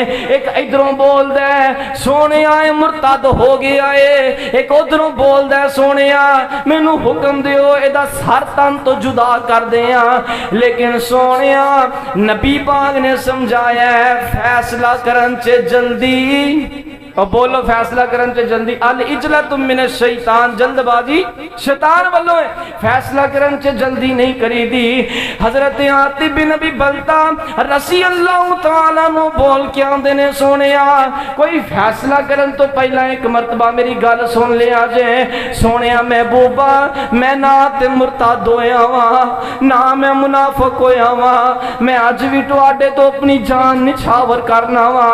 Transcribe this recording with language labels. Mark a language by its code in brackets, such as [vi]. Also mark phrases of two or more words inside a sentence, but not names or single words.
[pa] اک ایدھروں بولدا ہے سوہنے اے مرتد ہو گیا ہے. اک اودھروں بولدا ہے سوہنے مینوں حکم دیو ایہدا سر تن توں جدا کر دیاں. لیکن سوہنے نبی پاک نے سمجھایا ہے فیصلہ کرن چ جلدی، تے بولو فیصلہ کرن چ جلدی. [ar] العجلة من الشيطان, [pa] جلدبازی شیطان والوں ہے. فیصلہ کرن چ جلدی نہیں کری دی۔ حضرت حاطب بن ابی بلتعہ [ar] رضي الله تعالى [pa] نوں بول کے آندے نے سوہنیا کوئی فیصلہ کرن توں پہلاں اک مرتبہ میری گل سن لیا جے. سوہنیا محبوبا میں نہ تے مرتد ہویا واں نہ میں منافق ہویا واں، میں اج وی تہاڈے توں اپنی جان نچھاور کرنا واں.